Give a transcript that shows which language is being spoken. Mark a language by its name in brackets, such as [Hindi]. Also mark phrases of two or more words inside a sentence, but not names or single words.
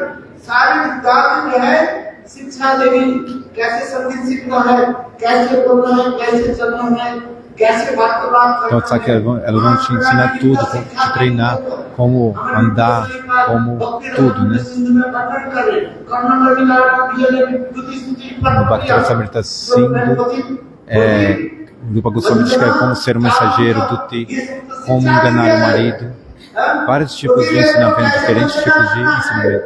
[Hindi] सारे विद्यार्थी जो है शिक्षा देगी कैसे संगीत सीखना है कैसे बोलना है कैसे चलना है कैसे वार्तालाप [Portuguese] Então, sabe que elas vão te ensinar tudo, como te treinar, como andar, como tudo, né? No Bhakti Samrita Sindhu, Rupa Goswami diz que é como ser um mensageiro do Ti, como enganar o marido, vários tipos de ensinamento, diferentes tipos de ensinamento.